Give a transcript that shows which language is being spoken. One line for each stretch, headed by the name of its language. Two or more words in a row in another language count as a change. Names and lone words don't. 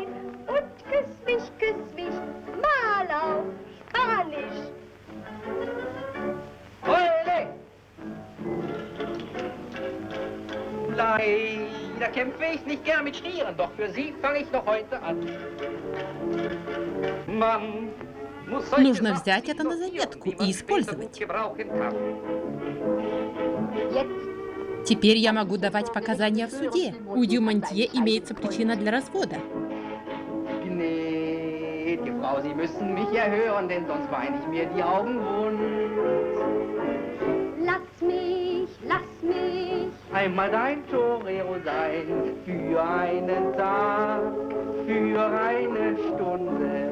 German: Und küss mich, mal auf Spanisch. Ole! Da kämpfe ich nicht gern mit Stieren, doch für sie fange ich noch heute an. Man muss solche
Russian: Нужно
German: Sachen
Russian: взять это на
German: notieren,
Russian: заметку
German: die man
Russian: и
German: später
Russian: использовать.
German: gut gebrauchen kann. Jetzt
Russian: Теперь я могу давать показания в суде. У Дюмонтье имеется причина для развода.
German: Gnädige Frau, Sie müssen mich erhören, denn sonst weine ich mir die Augen wund. lass mich Einmal dein Torero sein, für einen Tag, für eine Stunde.